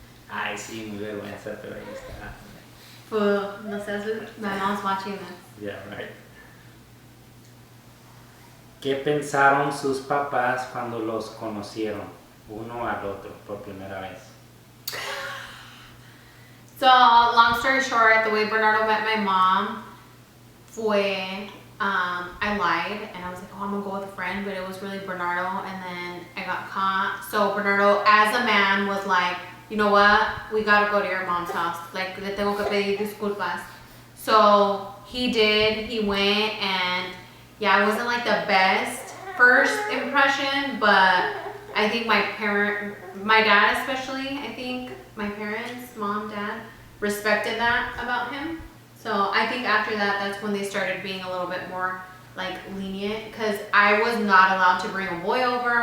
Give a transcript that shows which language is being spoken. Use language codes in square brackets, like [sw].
[es] Ay, sí, muy vergüenza, pero ahí está. Pues, no sé, [en] my mom's watching this. Yeah, right. [es] ¿Qué pensaron sus papás cuando los conocieron uno al otro por primera vez? [en] So, long story short, the way Bernardo met my mom [es] fue, [en] I lied and I was like, oh, I'm gonna go with a friend, but it was really Bernardo, and then I got caught. So Bernardo, as a man, was like, you know what, we gotta go to your mom's house. Like, [es] le tengo que pedir disculpas. [en] So he did, he went, and yeah, it wasn't like the best first impression, but I think my dad especially, I think my parents, mom, dad, respected that about him. So I think after that, that's when they started being a little bit more like lenient, because I was not allowed to bring a boy over.